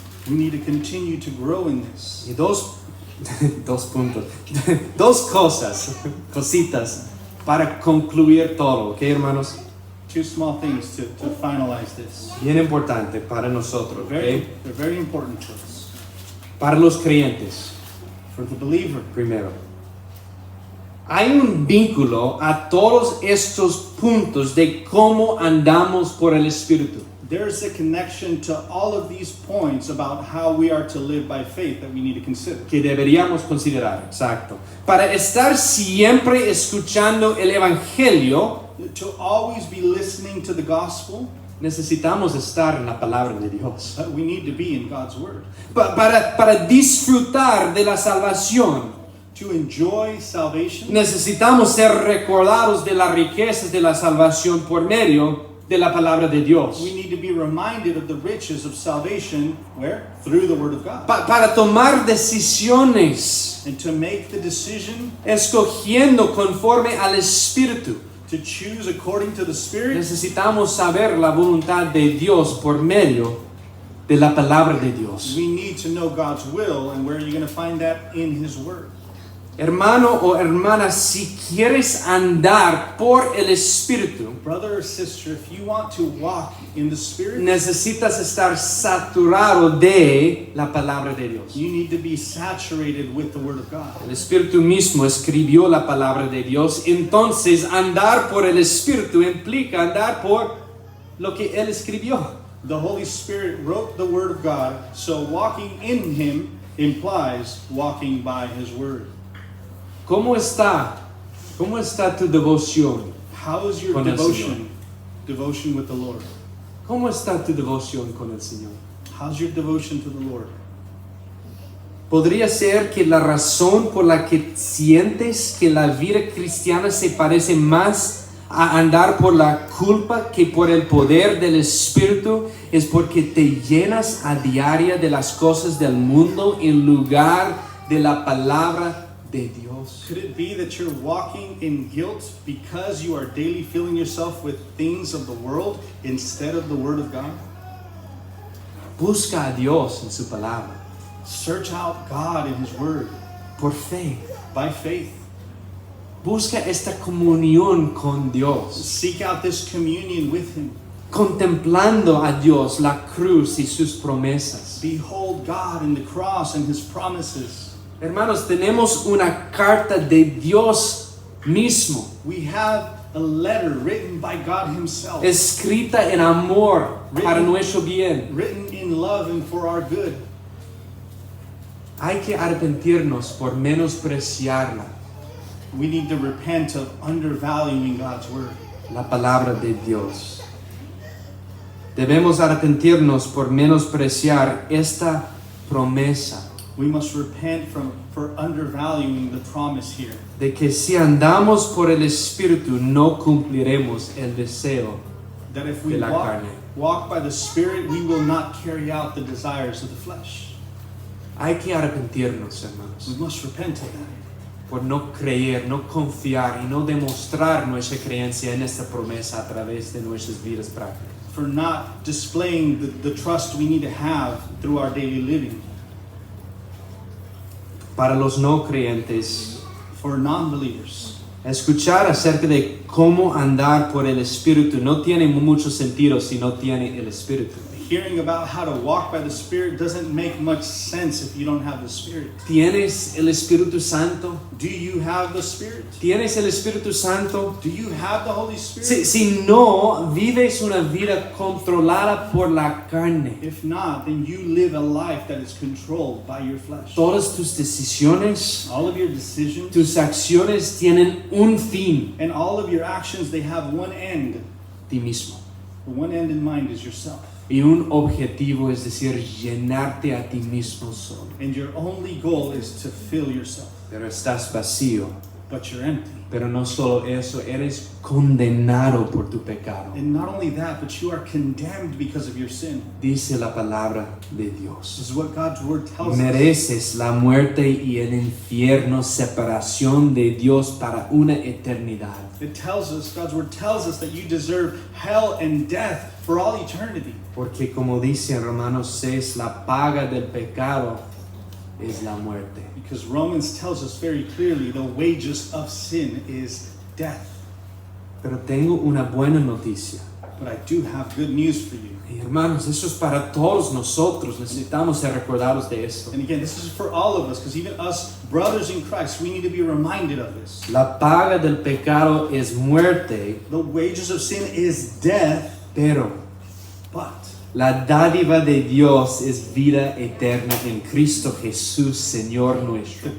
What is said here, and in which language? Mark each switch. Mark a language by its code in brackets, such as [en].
[en] We need to continue to grow in this. [es] Y dos puntos, dos cositas para concluir todo, ¿ok, hermanos? [en] Two small things to finalize this. [es] Bien importante para nosotros, [en] They're [es] ¿ok? [en] very important to us. [es] Para los creyentes, [en] For the believer, [es] primero. Hay un vínculo a todos estos puntos de cómo andamos por el Espíritu. [en] there's a connection to all of these points about how we are to live by faith that we need to consider. [es] Que deberíamos considerar, exacto. Para estar siempre escuchando el Evangelio, [en] To always be listening to the gospel, [es] necesitamos estar en la palabra de Dios. [en] we need to be in God's word. [es] Para disfrutar de la salvación, [en] To enjoy salvation, [es] necesitamos ser recordados de las riquezas de la salvación por medio de la palabra de Dios. [en] we need to be reminded of the riches of salvation, where? Through the word of God. [es] Para tomar decisiones, [en] And to make the decision [es] escogiendo conforme al Espíritu, [en] to choose according to the Spirit, [es] necesitamos saber la voluntad de Dios por medio de la palabra de Dios. [en] we need to know God's will, and where are you going to find that? In His word. [es] Hermano o hermana, si quieres andar por el Espíritu, [en] Brother or sister, if you want to walk in the Spirit, [es] necesitas estar saturado de la palabra de Dios. [en] you need to be saturated with the word of God. [es] El Espíritu mismo escribió la palabra de Dios, entonces andar por el Espíritu implica andar por lo que Él escribió. [en] The Holy Spirit wrote the word of God, so walking in Him implies walking by His word. [es] ¿Cómo está tu devoción? [en] How is your [es] Con el [en] devotion? Devotion with the Lord. [es] ¿Cómo está tu devoción con el Señor? [en] How's your devotion to the Lord? [es] Podría ser que la razón por la que sientes que la vida cristiana se parece más a andar por la culpa que por el poder del Espíritu es porque te llenas a diaria de las cosas del mundo en lugar de la palabra de Dios. [en] Could it be that you're walking in guilt because you are daily filling yourself with things of the world instead of the word of God? [es] Busca a Dios en su palabra [en] Search out God in His word [es] por fe. [en] by faith. [es] Busca esta comunión con Dios. [en] Seek out this communion with Him. [es] contemplando a Dios, la cruz y sus promesas. [en] Behold God and the cross and his promises. [es] Hermanos, tenemos una carta de Dios mismo, [en] We have a letter written by God himself, [es] escrita en amor para nuestro bien. [en] written in love and for our good. [es] Hay que arrepentirnos por menospreciarla, [en] We need to repent of undervaluing God's word. [es] la palabra de Dios. Debemos arrepentirnos por menospreciar esta promesa [en] We must repent for undervaluing the promise here. [es] de que si andamos por el Espíritu no cumpliremos el deseo. [en] That if we [es] De la carne. [en] walk by the Spirit, we will not carry out the desires of the flesh. [es] Hay que arrepentirnos, [en] We [es] hermanos, [en] must repent of that. [es] por no creer, no confiar y no demostrar nuestra creencia en esta promesa a través de nuestras vidas prácticas. [en] For not displaying the trust we need to have through our daily living. [es] Para los no creyentes, [en] For non-believers, [es] escuchar acerca de cómo andar por el Espíritu no tiene mucho sentido si no tiene el Espíritu. [en] hearing about how to walk by the Spirit doesn't make much sense if you don't have the Spirit. [es] ¿Tienes el Espíritu Santo? [en] Do you have the Spirit? [es] ¿Tienes el Espíritu Santo? [en] Do you have the Holy Spirit? [es] Si no, vives una vida controlada por la carne. [en] If not, then you live a life that is controlled by your flesh. [es] Todas tus decisiones, [en] All of your decisions [es] tus acciones tienen un fin, [en] and all of your actions, they have one end. [es] ti mismo. [en] The one end in mind is yourself. [es] Y un objetivo, es decir, llenarte a ti mismo solo. [en] And your only goal is to fill yourself. [es] Pero estás vacío. [en] But you're empty. [es] Pero no solo eso, eres condenado por tu pecado. [en] And not only that, but you are condemned because of your sin. [es] Dice la palabra de [en] This [es] Dios. [en] is what God's word tells us. [es] Mereces la muerte y el infierno, separación de Dios para una eternidad. [en] It tells us, God's word tells us that you deserve hell and death for all eternity. [es] Porque como dice en Romanos 6, la paga del pecado es la muerte. [en] Because Romans tells us very clearly the wages of sin is death. [es] Pero tengo una buena noticia. [en] But I do have good news for you. [es] Y hermanos, eso es para todos nosotros. Necesitamos ser recordados de esto. [en] And again, this is for all of us, because even us brothers in Christ, we need to be reminded of this. [es] La paga del pecado es muerte, [en] The wages of sin is death, [es] pero [en] but [es] la dádiva de Dios es vida eterna en Cristo Jesús, Señor nuestro.